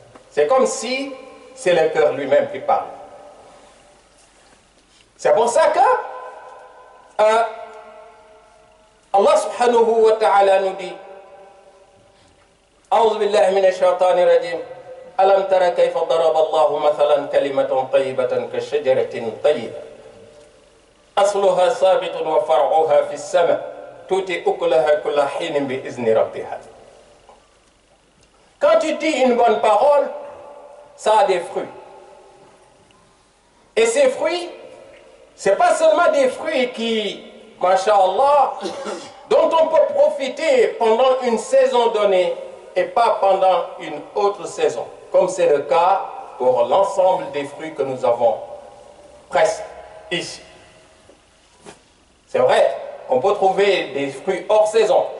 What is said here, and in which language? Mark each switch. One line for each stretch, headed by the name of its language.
French: C'est comme si c'est le cœur lui-même qui parle. C'est pour ça que Allah subhanahu wa ta'ala nous dit: A'udhu billahi minash shaitanir rajim.
Arabic: ألم تر كيف ضرب الله مثلا كلمة طيبة كشجرة طيبة أصلها ثابت وفرعها في السماء تؤتي أكلها كل حين بإذن ربها.
French: Quand tu dis une bonne parole, ça a des fruits. Et ces fruits, ce n'est pas seulement des fruits qui, masha'Allah, dont on peut profiter pendant une saison donnée et pas pendant une autre saison, comme c'est le cas pour l'ensemble des fruits que nous avons presque ici. C'est vrai, on peut trouver des fruits hors saison,